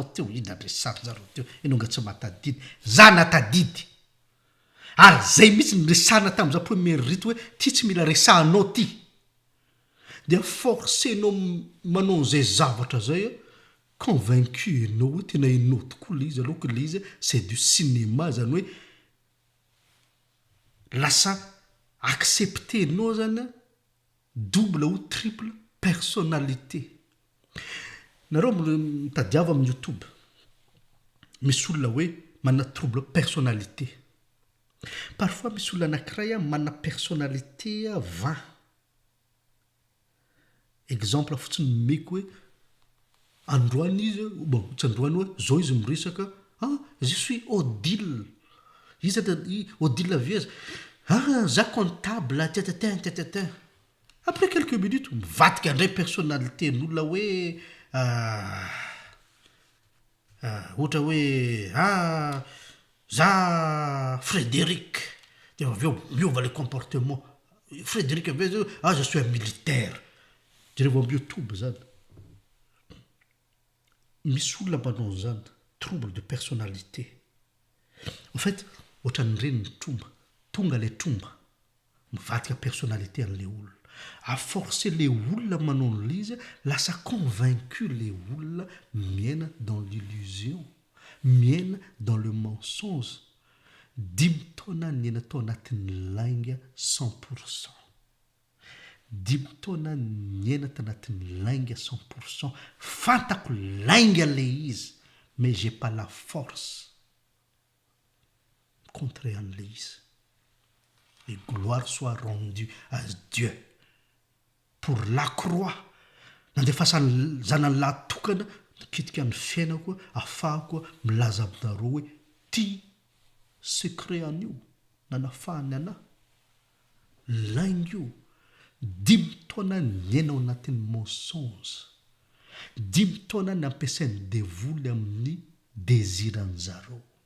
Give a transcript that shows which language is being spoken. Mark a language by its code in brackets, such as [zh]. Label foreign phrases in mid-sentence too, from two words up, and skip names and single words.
[mg] teo enonga tsy matadidy za natadidy ary zay mihitsy ny resahana tamin'za premier rito hoe ty tsy mila resahanao ty dia forcenao manao zay zavatra zay convaincu enao hoe tena enao tokoa le izy aloha que le izy [fr] c'est du cinéma [mg] zany hoe lasa accepté enao zany [fr] double ou triple personnalité [mg] nareo mitadiava amin'ny YouTube misy olona hoe mana [fr] trouble personnalité [mg] parfois misy olona anankiray mana personnalité 20 exemple fotsiny meko hoe androany izy bon tsy androany hoe zao izy miresaka [fr] je suis Odile [mg] izy Odile Laviez za comptable tatatin [fr] après quelques minutes [mg] mivatika andray personnalité n'olona hoe ohatra hoe za Frédéric de aveo miova le comportement Frédéric aveo [fr] je suis un militaire [mg] jereo amin'ny YouTube zany misy olona manao zany [fr] trouble de personnalité en fait [mg] ohatran'ny reny ny tromba tonga le tromba mivatika personnalité an'le olona [fr] à forcer les [mg] olona manao an'lizy lasa [fr] convaincu les [mg] olona miaina [fr] dans l'illusion [mg] miaina [fr] dans le mensonge [mg] dimy taona niaina tao anatin'ny lainga 100% dimy taona niaina tanatin'ny lainga 100% fantako lainga le izy [fr] mais j'ai pas la force contre [mg] an'le izy [fr] et gloire soit rendue à Dieu pour la croix [mg] nandefasany zanany lahatokana nikitika ny fiainako afahako milaza aminareo hoe ty secret an'io nanafahany anahy lainga io dimy taona niainao anatin'ny mensonge dimy taona ny ampiasainy devoly amin'ny désirany zareo